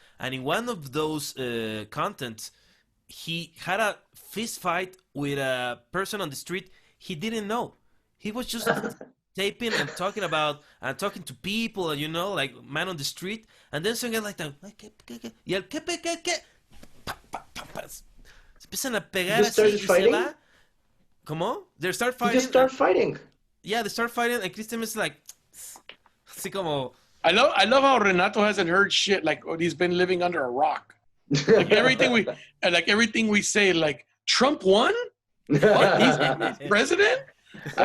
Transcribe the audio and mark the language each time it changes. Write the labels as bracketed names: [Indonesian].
[English] And in one of those contents, he had a fist fight with a person on the street he didn't know. He was just taping and talking to people, you know, like man on the street, and then something like that. [Spanish] Y el ¿qué? Se empiezan a pegar así y se va. [English] ¿Cómo? They start fighting. You just start fighting. Yeah, they start fighting, and Christian is like, [Spanish] así como. [English] I love how Renato hasn't heard shit. Like he's been living under a rock. Like everything we say, like Trump won. What? He's president. Wow,